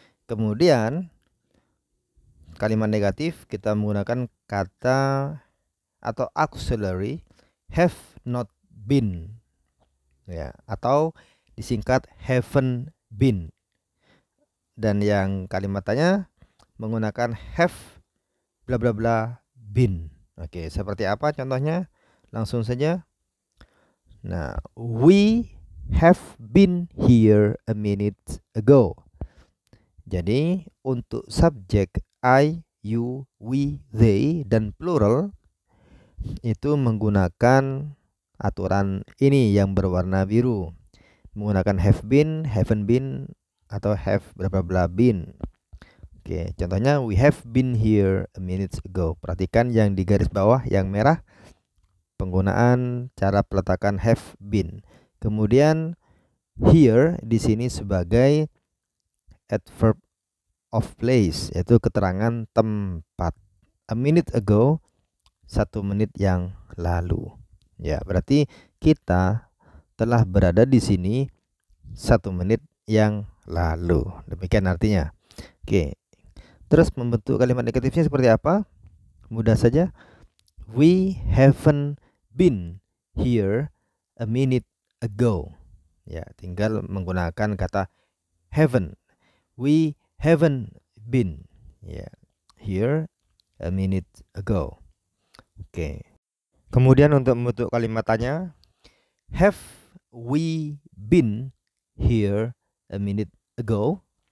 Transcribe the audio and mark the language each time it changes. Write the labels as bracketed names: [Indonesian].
[Indonesian] Kemudian kalimat negatif kita menggunakan kata atau auxiliary have not been, ya, atau disingkat haven't been. Dan yang kalimat tanya menggunakan have bla bla bla been. Oke, seperti apa contohnya? Langsung saja. [English] Nah, we have been here a minute ago. [Indonesian] Jadi untuk subjek I, you, we, they dan plural itu menggunakan aturan ini yang berwarna biru, menggunakan have been, haven't been, atau have bla bla bla been. Oke, contohnya [English] we have been here a minute ago. [Indonesian] Perhatikan yang di garis bawah yang merah, penggunaan cara peletakan have been. Kemudian here di sini sebagai adverb of place, yaitu keterangan tempat. [English] A minute ago, [Indonesian] 1 menit yang lalu. Ya, berarti kita telah berada di sini 1 menit yang lalu. Demikian artinya. Oke. Terus membentuk kalimat negatifnya seperti apa? Mudah saja. [English] We haven't been here a minute ago. [Indonesian] Ya, tinggal menggunakan kata haven't. [English] We haven't been here a minute ago. Oke. [Indonesian] Kemudian untuk membentuk kalimat tanya, [English] have we been here a minute ago?